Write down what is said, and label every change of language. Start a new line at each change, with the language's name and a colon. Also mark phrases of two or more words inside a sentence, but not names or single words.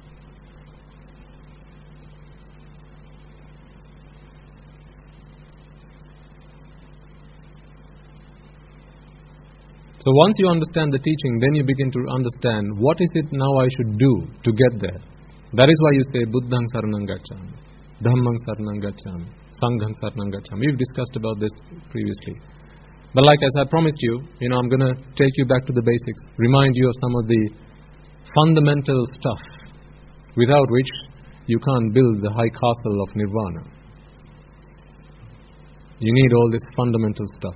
English: So once you understand the teaching, then you begin to understand what is it now I should do to get there. That is why you say,
Pali: Buddhaṃ saranam gacchāmi, Dhammaṃ saranam gacchāmi, Sangham saranam gacchāmi.
English: We've discussed about this previously. But like as I promised you, I'm going to take you back to the basics, remind you of some of the fundamental stuff without which you can't build the high castle of Nibbana. You need all this fundamental stuff.